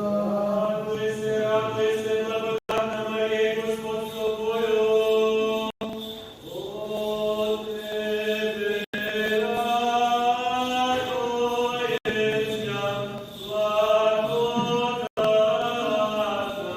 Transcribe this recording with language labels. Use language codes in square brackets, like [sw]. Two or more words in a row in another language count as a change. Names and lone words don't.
[sr] Радуй се, благодатна Марија, Господ с тобою. [cu] От Тебе радуется благодатна